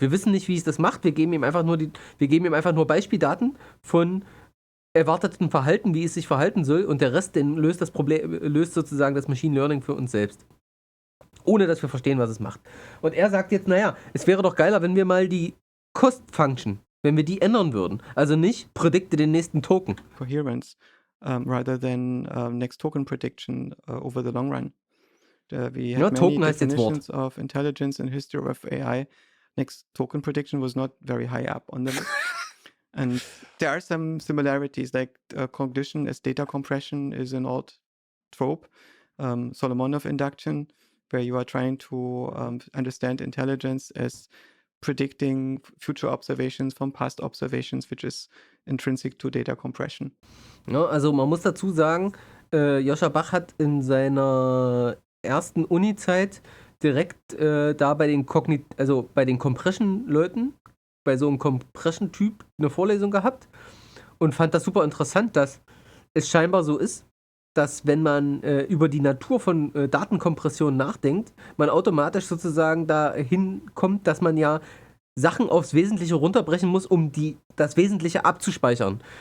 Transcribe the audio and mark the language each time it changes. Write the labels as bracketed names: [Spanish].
[German] Wir wissen nicht, wie es das macht. Wir geben ihm einfach nur Beispieldaten von erwarteten Verhalten, wie es sich verhalten soll. Und der Rest, den löst sozusagen das Machine Learning für uns selbst. Ohne dass wir verstehen, was es macht. Und er sagt jetzt, naja, es wäre doch geiler, wenn wir mal die Cost-Function, wenn wir die ändern würden. Also nicht predikte den nächsten Token. [English] Coherence rather than next token prediction over the long run. We had many [German] Token heißt jetzt Wort. [English] definitions of intelligence and history of AI. Next token prediction was not very high up on the list. And there are some similarities, like cognition as data compression is an old trope. Solomonov induction, where you are trying to understand intelligence as predicting future observations from past observations, which is intrinsic to data compression. [German] Ja, also man muss dazu sagen, Joscha Bach hat in seiner ersten Uni-Zeit direkt da bei den Compression-Leuten, bei so einem Compression-Typ eine Vorlesung gehabt und fand das super interessant, dass es scheinbar so ist, dass wenn man über die Natur von Datenkompression nachdenkt, man automatisch sozusagen dahin kommt, dass man ja Sachen aufs Wesentliche runterbrechen muss, um das Wesentliche abzuspeichern.